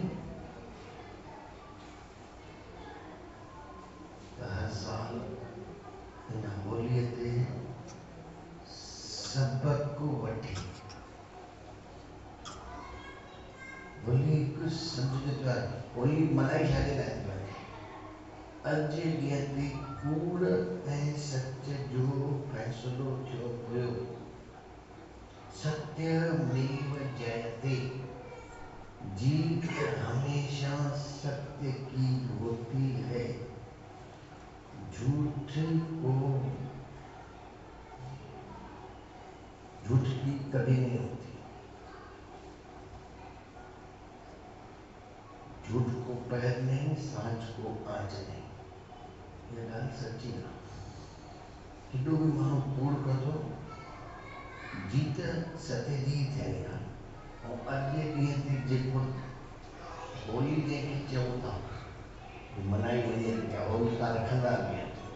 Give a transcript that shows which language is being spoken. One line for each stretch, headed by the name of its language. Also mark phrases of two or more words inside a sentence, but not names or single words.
Sindhi: त हर साल हिन होलीअ ते सबक वठी होली हिकु सम्झ जो त्योहार होली मनाई छाजे लाइ थी वञे अॼु जे ॾींहं ते कूड़ ऐं सच जो फ़ैसिलो थियो हुयो
Sanskrit: सत्यमेव जयते
Hindi: जीत हमेशा सत्य की होती है झूठ की कभी नहीं होती झूठ को पैर नहीं सांच को आंच नहीं
Sindhi: ये ॻाल्हि सची आहे केॾो बि माण्हू कूड़ कंदो जीत सत्य जी थियणी आहे ऐं अॼु जे ॾींहं ते जेको होली जंहिंखे चऊं था मनाई वञे थी होलिका रखंदा बि आहिनि